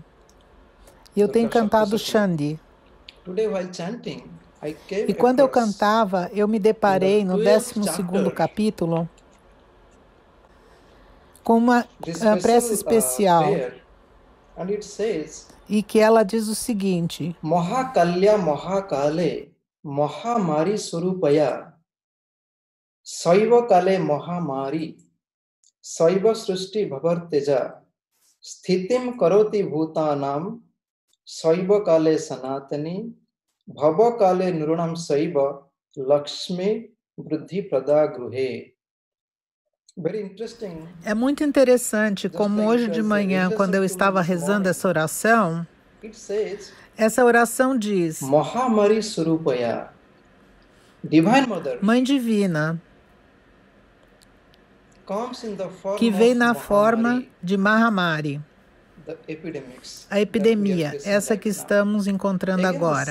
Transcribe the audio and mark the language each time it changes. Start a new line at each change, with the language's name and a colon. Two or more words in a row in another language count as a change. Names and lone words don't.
Portuguese: E eu tenho cantado Chandi. E quando eu cantava, eu me deparei no 12º capítulo com uma prece especial, e que ela diz o seguinte:
Sanskrit: Mahakalya Mahakale Mahamari Surupaya Saiva Kale Mahamari Saiva Srushti Bhavarteja Sthitim Karoti Bhutanam Saiva Kale Sanatani Bhava Kale Nurunam Saiva Lakshmi Vruddhi Prada Gruhe.
Portuguese: É muito interessante como hoje de manhã, quando eu estava rezando essa oração diz:
Sanskrit: Mahamari Surupaya,
Portuguese: Mãe Divina, que veio na forma de Mahamari, a epidemia, essa que estamos encontrando agora.